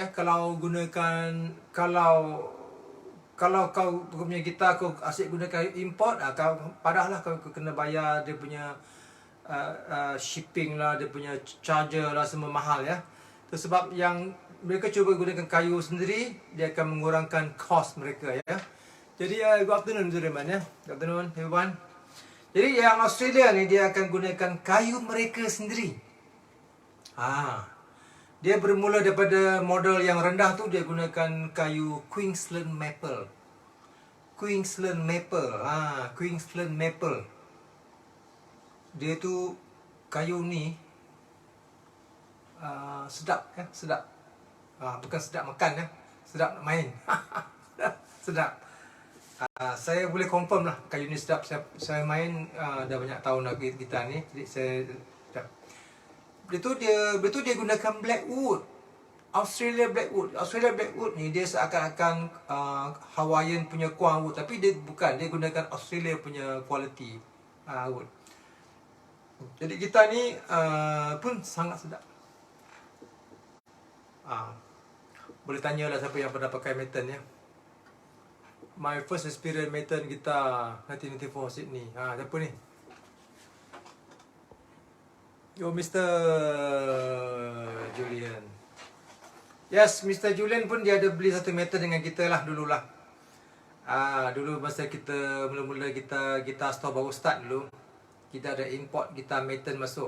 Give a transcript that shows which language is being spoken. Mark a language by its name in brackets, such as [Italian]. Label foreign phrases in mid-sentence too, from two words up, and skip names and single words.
[Malay] Kalau gunakan, kalau kau punya gitar kau asyik gunakan import, kau padahlah kau kena bayar dia punya shipping lah, dia punya charger lah, semua mahal, ya. Itu sebab yang mereka cuba gunakan kayu sendiri, dia akan mengurangkan kos mereka, ya. [English] Jadi good afternoon everyone, ya. Good afternoon everyone. [Malay] Jadi yang Australia ni, dia akan gunakan kayu mereka sendiri. Dia bermula daripada model yang rendah tu, dia gunakan kayu Queensland maple. Queensland maple. Queensland maple. Dia tu kayu ni sedap, ya, sedap. Bukan sedap makan, ya. Sedap nak main. Sedap. Saya boleh confirm lah kayu ni sedap. Saya main dah banyak tahun dah gitar ni. Jadi saya sedap. Betul dia gunakan blackwood. Australia blackwood ni dia seakan-akan Hawaiian punya kuang wood, tapi dia bukan, dia gunakan Australia punya [English] quality wood. [Malay] Jadi gitar ni pun sangat sedap. Boleh tanyalah siapa yang pernah pakai Maton, ya. [English] My first experience Maton gitar 1994 Sydney. [Malay] Siapa ni? [English] Mr. Julian. Yes, Mr. [Malay] Julian pun dia ada beli satu Maton dengan kita lah dululah. Dulu masa kita mula-mula gitar store baru start dulu, kita ada import gitar Maton masuk.